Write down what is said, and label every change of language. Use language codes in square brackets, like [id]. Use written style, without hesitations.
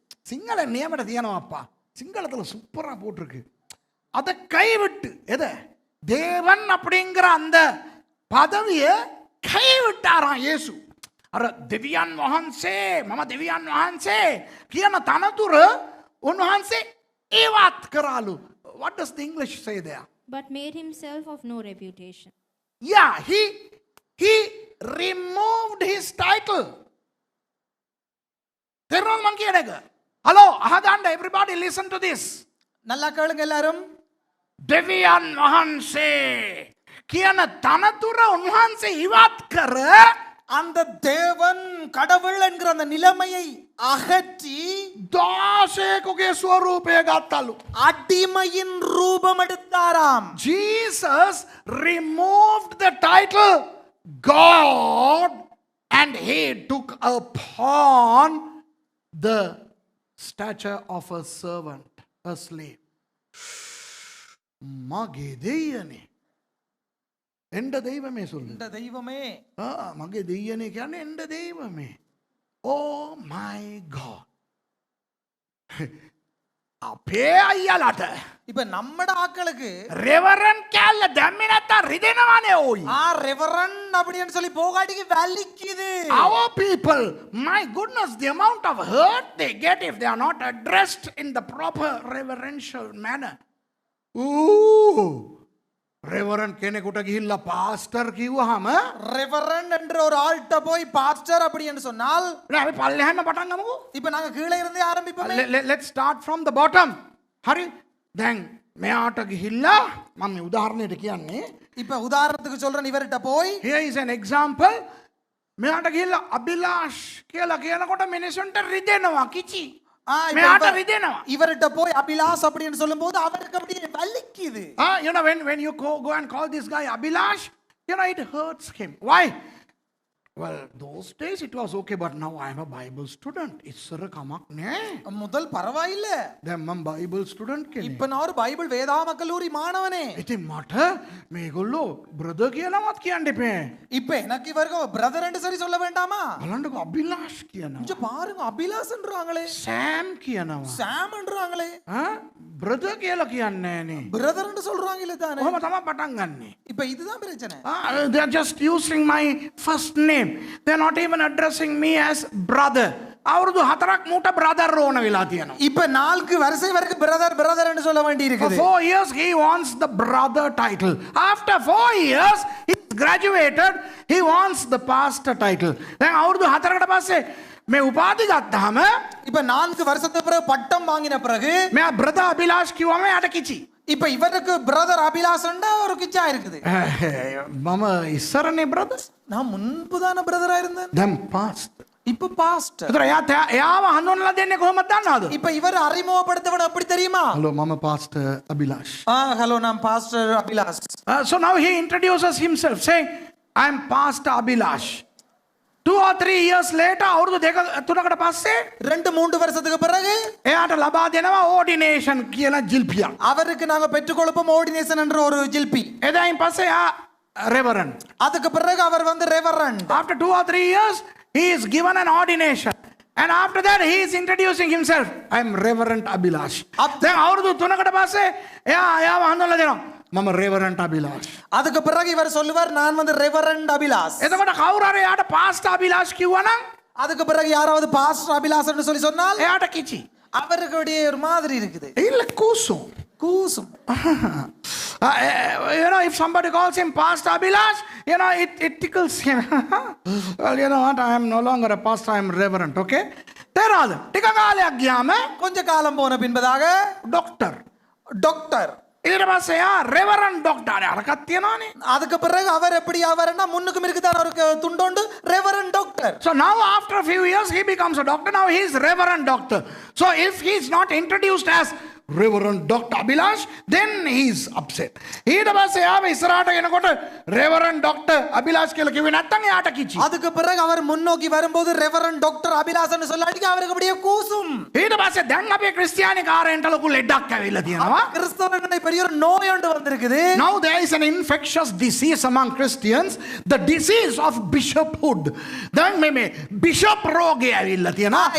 [ta] சிங்கள நியமன தியானமாப்பா, சிங்களத்துல சூப்பரா போட்டிருக்கு. அதை கைவிட்டு எதை? தேவன் அப்படிங்கிற அந்த பதவியை கைவிட்டாராம் இயேசு. [si] අර දෙවියන් වහන්සේ, මම දෙවියන් වහන්සේ කියන තනතුර උන්වහන්සේ ඉවත් කරාලු. [en] What does the English say there? But made himself of no reputation. Yeah, he removed his title. [si] තේරුණාද මං කියන එක? [en] Hello, [si] අහගන්න [en] everybody listen to this. [ta] நல்லா கேளுங்க எல்லாரும். [si] දෙවියන් වහන්සේ කියන තනතුර උන්වහන්සේ ඉවත් කර [ta] அந்த தேவன் கடவுள் என்கிற அந்த நிலைமையை அகற்றி [si] දාසයෙකුගේ ස්වරූපය ගත්තලු. [ta] அடிமையின் ரூபம் எடுத்தாராம். [en] Jesus removed the title God and he took upon the stature of a servant, a slave. [si] මගේ දෙයියනේ. එන්න දෙයිවමේ සොල්ල. [ta] இந்த தெய்வமே [si] මගේ දෙයියනේ කියන්නේ එන්න දෙයිවමේ. [en] Oh my God. [si] අපේ අයියාලට [ta] இப்ப நம்மட ஆட்களுக்கு [si] රෙවරන් කැල්ල දැම්මේ නැත්තම් රිදෙනවනේ ඕයි. [ta] ரெவரன் அப்படின்னு சொல்லி போகாட்டிக்கு வலிக்குது. [en] Our people, my goodness, the amount of hurt they get if they are not addressed in the proper reverential manner. [si] Ooh, Reverend කෙනෙකුට ගිහිල්ලා පාස්ටර් කිව්වහම [ta] ரெவரன் என்ற ஒரு ஆள்கிட்ட போய் பாஸ்டர் அப்படின்னு சொன்னால் [si] අපි පල්ලෙහාන්න පටන් ගමුකෝ. [ta] இப்ப நாங்க கீழே இருந்தே ஆரம்பிப்போமே. [en] Let's start from the bottom. [si] හරි. දැන් මෙයාට ගිහිල්ලා මම මේ උදාහරණයට කියන්නේ. [ta] இப்ப உதாரணத்துக்கு சொல்றேன், இவர்கிட்ட போய் [en] Here is an example. [si] මෙයාට ගිහිල්ලා අබිලාෂ් කියලා කියනකොට මිනිසුන්ට රිදෙනවා කිචි. මෙයාට රිදෙනවා. [ta] இவர்கிட்ட போய் அபிலாஷ் அப்படின்னு சொல்லும்போது அவருக்கு அப்படியே வலிக்குது. [en] You know, when you go and call this guy Abhilash, you know, it hurts him. Why? Well, those days it was okay, but now I am a Bible student. [si] ඉස්සර කමක් නෑ. [ta] முதல் பரவாயில்ல, [si] දැන් මම Bible student කෙනෙක්. [ta] இப்ப நான் ஒரு பைபிள் வேதாம கல்லூரி மாணவனே. [si] ඉතින් මට මේගොල්ලෝ brother කියලාවත් කියන්න එපා. [ta] இப்ப எனக்கு இவருக்கு பிரதர் என்று சரி சொல்ல வேண்டாமா? [si] බලන්නකෝ Abhilash කියනවා. [ta] கொஞ்சம் பாருங்க, அபிலாஷ்ன்றாங்களே, [si] Sam කියනවා. [ta] சாம்ன்றாங்களே, [si] brother කියලා කියන්නේ නෑනේ. [ta] பிரதர் என்று சொல்றாங்களே தானே. [si] කොහොම තමයි පටන් ගන්නෙ. [ta] இப்ப இதுதான் பிரச்சனை. [en] They are just using my first name. They are not even addressing me as brother. [si] අවුරුදු 4ක් මූට brother ඕන වෙලා තියෙනවා. [ta] இப்ப 4 வருஷம் வரைக்கும் பிரதர் பிரதர் என்று சொல்ல வேண்டி [en] For [ta] இருக்குது. [en] 4 years he wants the brother title. After 4 years he graduated, he wants the pastor title. [si] දැන් අවුරුදු 4කට පස්සේ මේ උපාධි ගත්තාම [ta] இப்ப 4 வருஷத்துக்கு பிறகு பட்டம் வாங்கின பிறகு [si] මෙයා brother අභිලාෂ් කිව්වම යාට කිචි. [ta] இப்ப இவருக்கு பிரதர் அபிலாஷ்ண்டா ஒரு கிச்சா இருக்குது. [si] මම ඉස්සරනේ brother. [ta] நான் முன்புதான பிரதரா இருந்தேன், [si] දැන් pastor. [ta] இப்ப பாஸ்டர். [si] ඒතර එයාව හඳුන්වලා දෙන්නේ කොහොමද දන්නවද? [ta] இப்ப இவர் அறிமுகப்படுத்தவன எப்படி தெரியுமா? [en] Hello, [si] mama [en] pastor Abhilash. [ta] Hello, நான் pastor Abhilash. [en] So now he introduces himself saying, I am pastor Abhilash. 2 or 3 years later, [si] අවුරුදු 2-3කට පස්සේ [ta] 2-3 வருஷத்துக்கு பிறகு [si] එයාට ලබා දෙනවා ordination කියලා ජිල්පියක්. [ta] அவருக்கு நாங்க பெற்றுக் கொடுப்போம் ஆர்டினேஷன் என்ற ஒரு ஜில்பி. [si] එදායින් පස්සේ එයා reverend. [ta] அதுக்கு பிறகு அவர் வந்து reverend. [en] After 2 or 3 years, he is given an ordination. And after that, he is introducing himself. I am Reverend Abhilash. [si] දැන් අවුරුදු 3කට පස්සේ එයාව හඳුන්වලා දෙනවා. මම Reverend Abhilash. [ta] அதுக்கு பிறகு இவர் சொல்லுவார், நான் வந்து ரெவரண்ட் அபிலாஷ். [si] එතකොට කවුරු හරි එයාට pastor Abhilash කිව්වනම් [ta] அதுக்கு பிறகு யாராவது பாஸ்டர் அபிலாஷ்ன்னு சொல்லி சொன்னால் [si] එයාට කිචි. [ta] அவருக்கு அப்படியே ஒரு மாதிரி இருக்குது, [si] ඒල කුසුම්. [ta] கூசும். [en] You know, if somebody calls him Pastor Abhilash, you know, it tickles him. Well, you know what? I am no longer a pastor, I am reverend, okay? [si] තේරාද? ටික කාලයක් ගියාම [ta] கொஞ்ச காலம் போன பின்பதாக [si] ඩොක්ටර්. [ta] டாக்டர். [si] ඊට පස්සේ එයා reverend doctor අරකට තියනවානේ. [ta] அதுக்கு பிறகு அவர் எப்படி அவர்னா முன்னுக்கும் இருக்குதான் அவருக்கு துண்டோண்டு reverend doctor. [en] So now after a few years he becomes a doctor. Now he is reverend doctor. So if he is not introduced as Reverend Dr. Abhilash, then he is upset. [si] ඊට පස්සේ ආව ඉස්සරහට එනකොට Reverend Dr. Abhilash කියලා කිව්වේ නැත්නම් එයාට කිචි. [ta] அதுக்கு பிறகு அவர் முன்னோக்கி வரும்போது ரெவரண்ட் டாக்டர் அபிலாஷ்ன்னு சொல்லாட்டி அவருக்கு அப்படியே கூசும். [si] ඊට පස්සේ දැන් අපේ ක්‍රිස්තියානි කාරයන්ට ලොකු ලෙඩක් ඇවිල්ලා තියෙනවා. [ta] கிறிஸ்தவனுடைய பெரிய ஒரு நோய் ஒன்று வந்திருக்குது. [en] Now there is an infectious disease among Christians, the disease of bishophood. [si] දැන් මේ bishop රෝගය ඇවිල්ලා තියෙනවා.